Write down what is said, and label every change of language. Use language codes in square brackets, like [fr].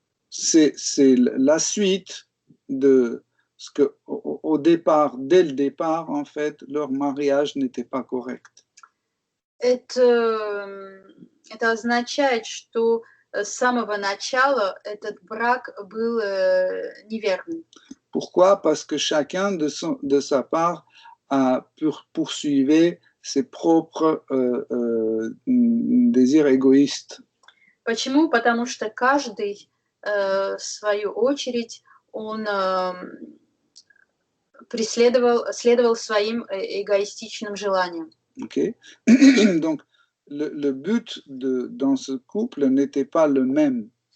[fr] c'est la suite de ce que, dès le départ, en fait, leur mariage n'était pas correct. [ru] Это означает, что с самого начала этот брак был неверным. [fr] Pourquoi? Parce que chacun de sa part poursuivait ses propres désirs égoïstes. [ru] Почему? Потому что каждый, в свою очередь, он следовал своим эгоистичным желаниям. Okay. [fr] Donc, le but dans ce couple n'était pas le même.